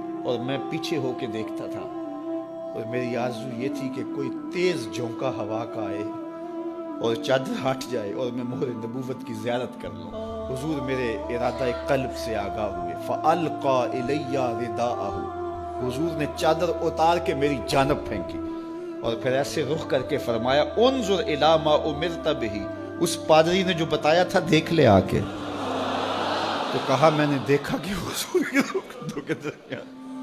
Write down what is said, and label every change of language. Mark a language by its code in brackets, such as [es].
[ur] اور میں پیچھے ہو کے دیکھتا تھا اور میری آرزو یہ تھی کہ کوئی تیز جھونکا ہوا کا آئے اور چادر ہٹ جائے اور میں مہر نبوت کی زیارت کر لوں. حضور میرے ارادہ قلب سے آگاہ ہوئے. [ar] فَأَلْقَى إِلَيَّ رِدَاءَهُ. [ur] حضور نے چادر اتار کے میری جانب پھینکی اور پھر ایسے رخ کر کے فرمایا [ar] انظر الی ما امرت بہ. [ur] اس پادری نے جو بتایا تھا دیکھ لے آ کے. تو کہا میں نے دیکھا کہ حضور کے دو کے درمیان